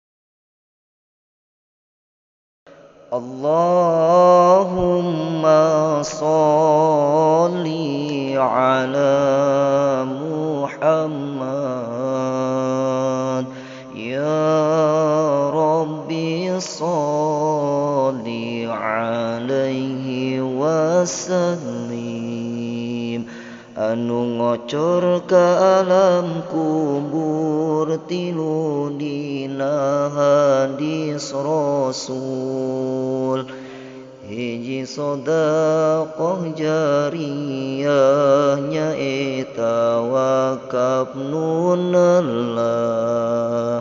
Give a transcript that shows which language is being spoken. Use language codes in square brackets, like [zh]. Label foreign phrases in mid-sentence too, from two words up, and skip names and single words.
[ar] اللهم صل على محمد يا ربي صل عليه وسلم. [su] Anu ngocor ka alam kubur tilu dina hadis Rasul. Hiji [ar] صدقة جارية [su] nyaeta wakaf nunallah.